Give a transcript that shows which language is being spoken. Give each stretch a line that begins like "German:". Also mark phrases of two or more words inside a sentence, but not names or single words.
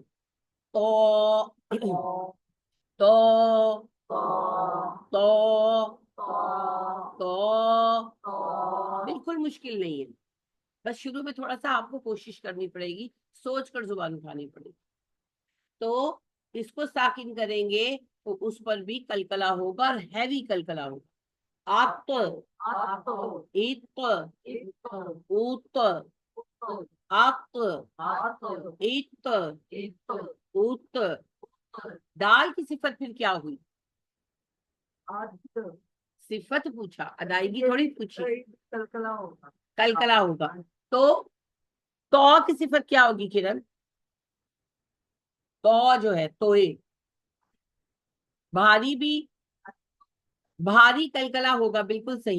Urdu: تو, تو, تو, تو. بالکل مشکل نہیں ہے, بس شروع میں تھوڑا سا آپ کو کوشش کرنی پڑے گی, سوچ کر زبان اٹھانی پڑے گی. تو اس کو ساکن کریں گے تو اس پر بھی کلکلا ہوگا, اور ہیوی کلکلا ہوگا. آت, ایت, اوت, آت, ایت, اوت. دال کی صفت پھر کیا ہوئی؟ صفت پوچھا, ادائیگی تھوڑی پوچھی. کلکلا ہوگا. تو کی صفت کیا ہوگی کرن؟ تو جو ہے توئے, بھاری بھی, بھاری کلکلا ہوگا, بالکل صحیح.